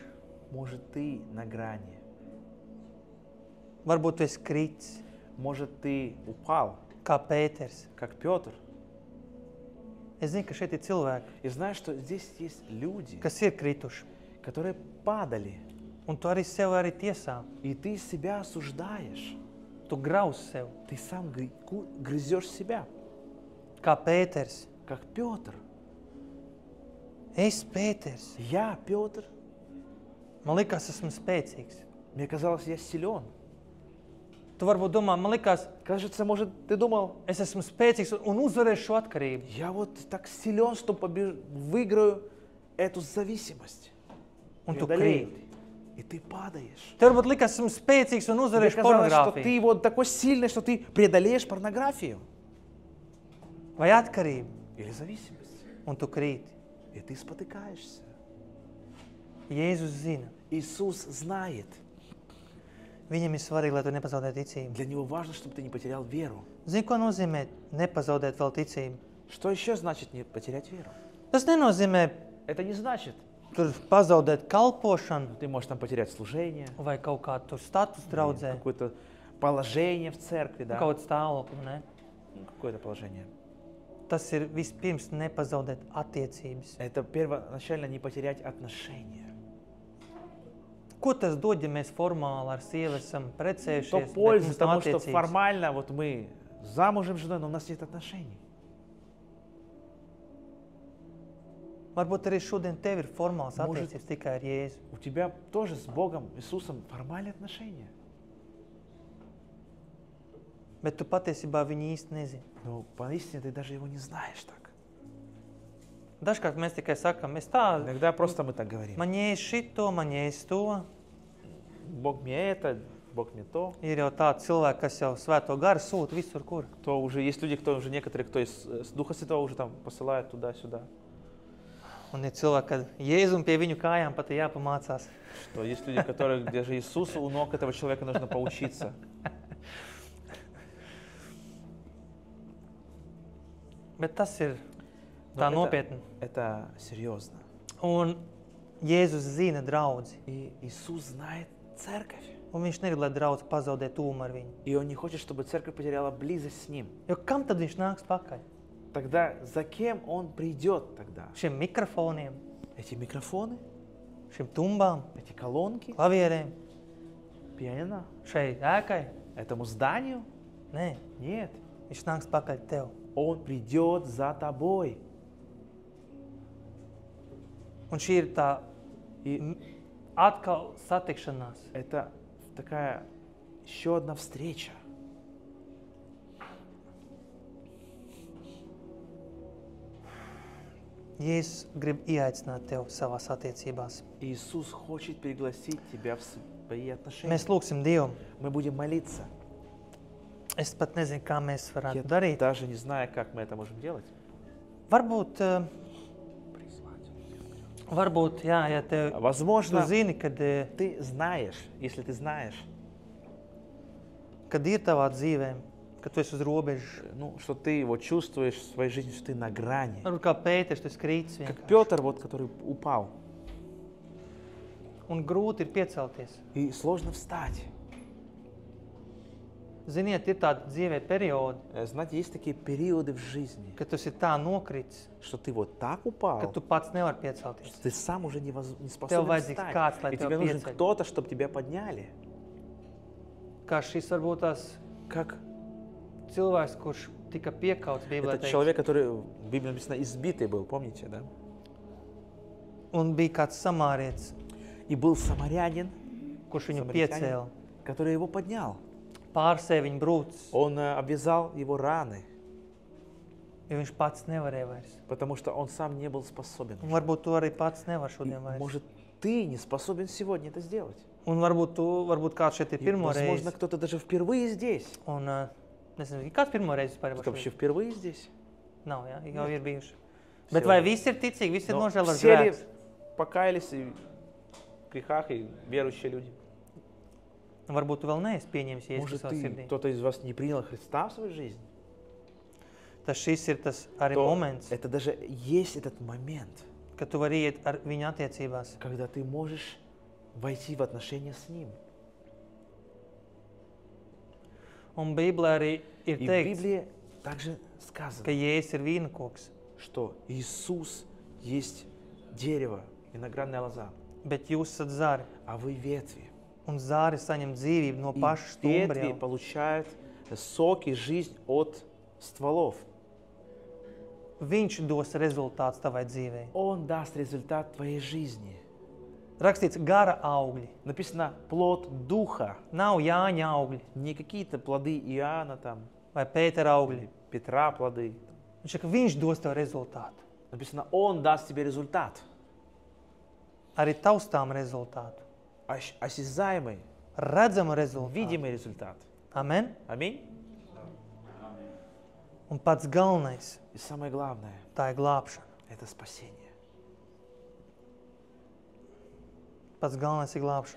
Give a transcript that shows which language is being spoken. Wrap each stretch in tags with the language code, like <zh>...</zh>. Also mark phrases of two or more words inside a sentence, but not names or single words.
<ru>Может, ты на грани.</ru> <lv>Varbūt tu esi kritis,</lv> <ru>Может, ты упал,</ru> <lv>kā Pēters.</lv> <ru>как Петр.</ru> <lv>Es zinu, ka šeit ir cilvēki,</lv> <ru>И знаешь, что здесь есть люди,</ru> <lv>kas ir krituši.</lv> <ru>которые падали.</ru> <lv>Un tu arī sev arī tiesā.</lv> <ru>И ты себя осуждаешь.</ru> <lv>Tu grauz sev,</lv> <ru>Ты сам грызешь себя,</ru> <lv>kā Pēters.</lv> <ru>как Петр.</ru> <lv>Es, Pēters,</lv> <ru>Я Петр.</ru> <lv>man likās, esmu spēcīgs.</lv> <ru>Мне казалось, я силен.</ru> <lv>Tu varbūt domā, man likās,</lv> <ru>Кажется, может, ты думал,</ru> <lv>es esmu spēcīgs un uzvarēšu šo atkarību.</lv> <ru>я вот так силен, что выиграю эту зависимость.</ru> <lv>Un tu</lv> <ru>Преодолею.</ru> <lv>krīti.</lv> <ru>И ты падаешь.</ru> <lv>Tev varbūt likās, esmu spēcīgs un</lv> <ru>Тебе</ru> <lv>uzvarēšu</lv> <ru>казалось, что</ru> <lv>pornogrāfiju.</lv> <ru>ты вот такой сильный, что ты преодолеешь порнографию</ru> <lv>Vai atkarību,</lv> <ru>или зависимость.</ru> <lv>un tu krīti.</lv> <ru>И ты спотыкаешься.</ru> <lv>Jēzus zina.</lv> <ru>Иисус знает.</ru> <lv>Viņam ir svarīgi, lai tu nepazaudētu ticību.</lv> <ru>Для Него важно, чтобы ты не потерял веру.</ru> <lv>Zini, ko nozīmē nepazaudēt vēl ticību?</lv> <ru>Что еще значит не потерять веру?</ru> <lv>Tas nenozīmē</lv> <ru>Это не значит,</ru> <lv>tur pazaudēt kalpošanu</lv> <ru>ты можешь там потерять служение,</ru> <lv>vai kaut kādu tur status draudzē,</lv> <ru>какое-то положение в церкви, да?</ru> <lv>kaut kādu stāvokli. Ne?</lv> <ru>Ну, какое-то положение.</ru> <lv>Tas ir vispirms nepazaudēt attiecības.</lv> <ru>Это первоначально не потерять отношения.</ru> <lv>Ko tas dod, ja mēs formāli ar sievu esam</lv> <ru>Что</ru> <lv>precējušies, bet</lv> <ru>польза</ru> <lv>mums nav</lv> <ru>тому, что</ru> <lv>attiecības?</lv> <ru>формально вот мы замужем с женой, но у нас нет отношений.</ru> <lv>Varbūt arī šodien tev ir formāls</lv> <ru>Может-</ru> <lv>attiecības tikai ar Jēzu.</lv> <ru>У тебя тоже с Богом, Иисусом формальные отношения.</ru> <lv>Bet tu patiesībā viņu īsti nezini.</lv> <ru>Но поистине ты даже его не знаешь так.</ru> <lv>Dažkārt mēs tikai sakam, es tā,</lv> <ru>Иногда просто мы так говорим.</ru> <lv>man jēs šito, man jēs to.</lv> <ru>Бог мне это, Бог мне то.</ru> <lv>Ir jau tādi cilvēki, kas jau svēto garu sūta visur, kur.</lv> <ru>Кто уже, есть люди, кто уже некоторые, кто из Духа Святого уже там посылает туда-сюда.</ru> <lv>Un ir cilvēki, kad Jēzum pie viņu kājām pat ir jāpamācās.</lv> <ru>Что есть люди, которые даже Иисусу у ног этого человека нужно поучиться.</ru> <lv>Bet tas ir</lv> <ru>Но</ru> <lv>tā nopietni.</lv> <ru>это серьезно.</ru> <lv>Un Jēzus zina draudzi.</lv> <ru>И Иисус знает церковь.</ru> <lv>Un viņš negrib, lai draudz pazaudē tūmu ar viņu.</lv> <ru>И Он не хочет, чтобы церковь потеряла близость с Ним.</ru> <lv>Jo kam tad viņš nāks pakaļ?</lv> <ru>Тогда за кем Он придет тогда?</ru> <lv>Šiem mikrofoniem,</lv> <ru>Эти микрофоны,</ru> <lv>šiem tumbām,</lv> <ru>эти колонки,</ru> <lv>klavierēm,</lv> <ru>пианино,</ru> <lv>šai ēkai?</lv> <ru>этому зданию?</ru> <lv>Nē,</lv> <ru>Нет.</ru> <lv>viņš nāks pakaļ tev.</lv> <ru>Он придет за тобой.</ru> <lv>Un šī ir tā</lv> <ru>И</ru> <lv>atkal satikšanās.</lv> <ru>это такая еще одна встреча.</ru> <lv>Jēzus grib ieaicināt tevi savās attiecībās.</lv> <ru>Иисус хочет пригласить тебя в свои отношения.</ru> <lv>Mēs lūgsim Dievu.</lv> <ru>Мы будем молиться.</ru> <lv>Es pat nezinu, kā mēs</lv> <ru>Я</ru> <lv>varētu darīt.</lv> <ru>даже не знаю, как мы это можем делать.</ru> <lv>Varbūt, jā, ja tu</lv> <ru>Возможно,</ru> <lv>zini, kad</lv> <ru>ты знаешь, если ты знаешь,</ru> <lv>ir tavā dzīvē, ka tu esi uz robežas.</lv> <ru>ну, что ты вот чувствуешь в своей жизни, что ты на грани.</ru> <lv>Varbūt kā Pēters, tu esi krītis</lv> <ru>Как</ru> <lv>vienkārši.</lv> <ru>Петр, вот, который упал.</ru> <lv>Un grūti ir piecelties.</lv> <ru>И сложно встать.</ru> <lv>Ziniet, ir tādi dzīvē periodi,</lv> <ru>Знаете, есть такие периоды в жизни,</ru> <lv>kad tu esi tā nokritis,</lv> <ru>что ты вот так</ru> <lv>ka</lv> <ru>упал,</ru> <lv>tu pats nevari piecelties.</lv> <ru>что ты сам уже не</ru> <lv>Tev</lv> <ru>способен</ru> <lv>vajadzīgs</lv> <ru>встать.</ru> <lv>kāds, lai</lv> <ru>И</ru> <lv>tev</lv> <ru>тебе нужен</ru> <lv>pieceļ.</lv> <ru>кто-то, чтобы тебя подняли.</ru> <lv>Kā šis varbūt tās</lv> <ru>Как</ru> <lv>cilvēks, kurš tika piekauts Bībelē,</lv> <ru>этот человек, который в Библии написано избитый был, помните, да?</ru> <lv>un bija kāds samārietis,</lv> <ru>И был самарянин,</ru> <lv>kurš viņu</lv> <ru>Самаритянин.</ru> <lv>piecēla,</lv> <ru>который его поднял.</ru> <lv>pārsēja viņa brūces,</lv> <ru>Он обвязал его rаны,</ru> <lv>jo viņš pats nevarēja vairs.</lv> <ru>потому что он сам не был способен.</ru> <lv>Un varbūt tu arī pats nevar</lv> <ru>И,</ru> <lv>šodien vairs.</lv> <ru>может, ты не способен сегодня это сделать.</ru> <lv>Un varbūt kāds šeit ir</lv> <ru>И,</ru> <lv>pirmo</lv> <ru>возможно,</ru> <lv>reizi.</lv> <ru>кто-то даже впервые здесь.</ru> <lv>Un nezinu, kāds pirmo reizi vispār</lv> <ru>Кто</ru> <lv>ir</lv> <ru>вообще впервые здесь?</ru> <lv>Nav, jā, jau ir bijuši.</lv> <ru>Все</ru> <lv>Bet vai</lv> <ru>уже.</ru> <lv>visi ir ticīgi, visi ir</lv> <ru>Но</ru> <lv>nožēl ar</lv> <ru>все ли</ru> <lv>grēks?</lv> <ru>покаялись и в грехах, и верующие люди?</ru> <lv>Un varbūt tu vēl neesi pieņēmis Jēzu</lv> <ru>Может,</ru> <lv>savā sirdī.</lv> <ru>кто-то из вас не принял Христа в свою жизнь?</ru> <lv>Tas šis ir tas arī</lv> <ru>То</ru> <lv>moments,</lv> <ru>это даже есть этот момент,</ru> <lv>kad tu vari iet ar viņu attiecībās.</lv> <ru>когда ты можешь войти в отношения с Ним.</ru> <lv>Un Bībelē arī ir</lv> <ru>И в</ru> <lv>teikts,</lv> <ru>Библии также</ru> <lv>ka</lv> <ru>сказано,</ru> <lv>Jēzus ir vīna koks,</lv> <ru>что Иисус есть дерево, виноградная лоза,</ru> <lv>bet jūs esat zari.</lv> <ru>а вы ветви.</ru> <lv>Un zāri saņem dzīvību no</lv> <ru>И</ru> <lv>paša</lv> <ru>ветви</ru> <lv>stumbriem.</lv> <ru>получают соки, жизнь от стволов.</ru> <lv>Viņš dos rezultātus tavai dzīvei.</lv> <ru>Он даст результат твоей жизни.</ru> <lv>Rakstīts gara augļi.</lv> <ru>Написано плод духа,</ru> <lv>Nav Jāņa augļi</lv> <ru>не какие-то плоды Иоанна там,</ru> <lv>vai Pētera augļi.</lv> <ru>или Петра плоды.</ru> <lv>Viņš saka, viņš dos tev rezultātu.</lv> <ru>Написано, Он даст тебе результат,</ru> <lv>Arī taustām rezultātu.</lv> <ru>осязаемый,</ru> <lv>Redzamu rezultātu.</lv> <ru>видимый результат.</ru> <lv>Amen.</lv> <ru>Аминь.</ru> <lv>Un pats galvenais,</lv> <ru>И самое главное,</ru> <lv>tā ir glābšana.</lv> <ru>это спасение.</ru> <lv>Pats galvenais ir glābšana.</lv>